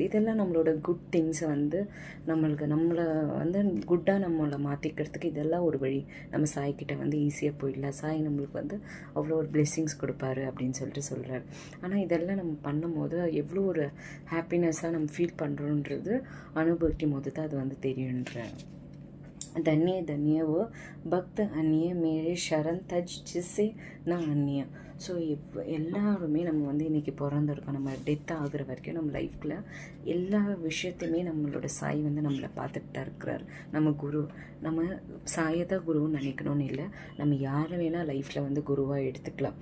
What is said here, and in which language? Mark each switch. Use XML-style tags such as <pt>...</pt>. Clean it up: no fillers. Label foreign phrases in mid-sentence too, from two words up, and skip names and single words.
<ta>இதெல்லாம் நம்மளோட</ta> <en>good things</en> <ta>வந்து நம்மளை வந்து குட்டாக நம்மளை மாற்றிக்கிறதுக்கு இதெல்லாம் ஒரு வழி. நம்ம சாய்கிட்ட வந்து ஈஸியாக போயிடலாம், சாய் நம்மளுக்கு வந்து அவ்வளோ ஒரு பிளெஸ்ஸிங்ஸ் கொடுப்பாரு அப்படின்னு சொல்லிட்டு சொல்கிறார். ஆனால் இதெல்லாம் நம்ம பண்ணும்போது எவ்வளோ ஒரு ஹாப்பினஸ்ஸாக நம்ம ஃபீல் பண்ணுறோன்றது அனுபவிக்கும் போது தான் அது வந்து தெரியுன்ற.</ta> <hi>धन्य धन्य वो भक्त अन्य मेरे शरण तज जिससे न अन्य.</hi> <ta>ஸோ எல்லாருமே நம்ம வந்து இன்றைக்கி பிறந்திருக்கோம், நம்ம டெத் ஆகிற வரைக்கும் நம்ம லைஃப்பில் எல்லா விஷயத்தையுமே நம்மளோட சாய் வந்து நம்மளை பார்த்துட்டு தான் இருக்கிறார். நம்ம குரு, நம்ம சாயை தான் குருன்னு நினைக்கணும்னு இல்லை, நம்ம யாரை வேணால் லைஃப்பில் வந்து குருவாக எடுத்துக்கலாம்.</ta>